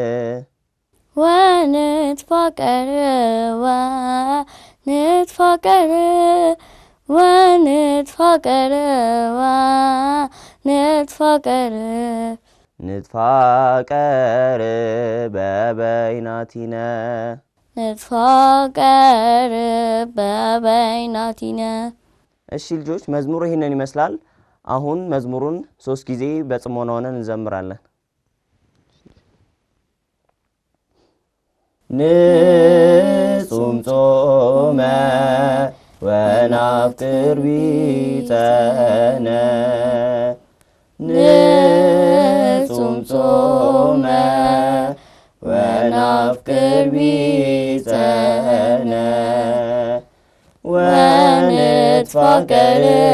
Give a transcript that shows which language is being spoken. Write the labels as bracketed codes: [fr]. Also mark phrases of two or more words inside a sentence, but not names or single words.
[gez] ወንትፋቀር ወንትፋቀር ወንትፋቀር ወንትፋቀር ንትፋቀር በበይናቲነ ንትፋቀር በበይናቲነ። [am] እሺ ልጆች መዝሙሩ ይሄንን ይመስላል። አሁን መዝሙሩን 3 ጊዜ በጽሞና ሆነን እንዘምራለን። [gez] ንጹም ጾመ ወናፍቅር ቢጸነ ንጹም ጾመ ወናፍቅር ቢጸነ ወንትፋቀር